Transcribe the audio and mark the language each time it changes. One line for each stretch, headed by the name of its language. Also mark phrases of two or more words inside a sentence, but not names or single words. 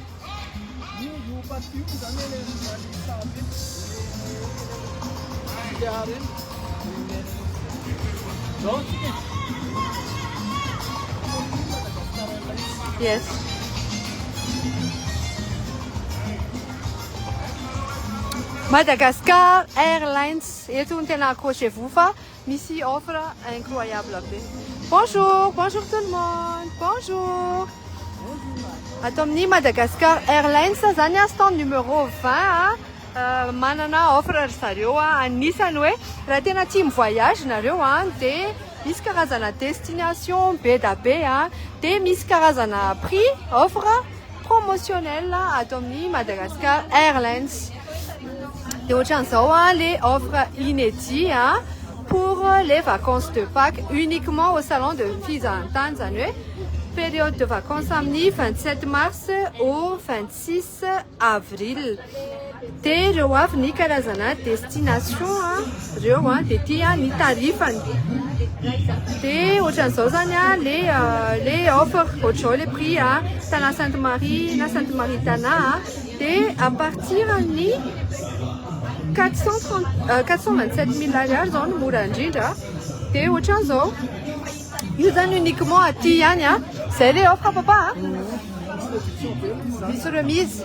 English: Yes.
Malagasy: Madagascar Airlines eto no tena accrochez-vous fa misy
French: offre incroyable
Malagasy: be.
French: Bonjour, bonjour tout le monde. Bonjour.
Malagasy: Ato amin'ny Madagascar Airlines zany
French: stand numéro 20
Malagasy: manana offre ry zareo anisany hoe raha tena tia mivoyage nareo dia misy karazana destination be da be dia misy karazana
French: prix offre promotionnel
Malagasy: ato amin'ny Madagascar Airlines. Dia ohatran'izao
French: les offres inédits pour les vacances de Pâques uniquement au salon de Fizahantany
Malagasy: zany hoe
French: période de vacances amin'ny 27 mars au 26 avril.
Malagasy: Dia ireo avy ny karazana destination ireo dia tia ny tarifany. Dia ohatran'izao zany
French: les offres
Malagasy: ohatr'izao
French: les prix
Malagasy: tana Sainte Marie na Sainte Marie Tana dia
French: à partir
Malagasy: ny 427 000 ariary zao no mora indrindra. Dia ohatran'izao io zany uniquement aty ihany zay
French: le offre
Malagasy: papa misy remise.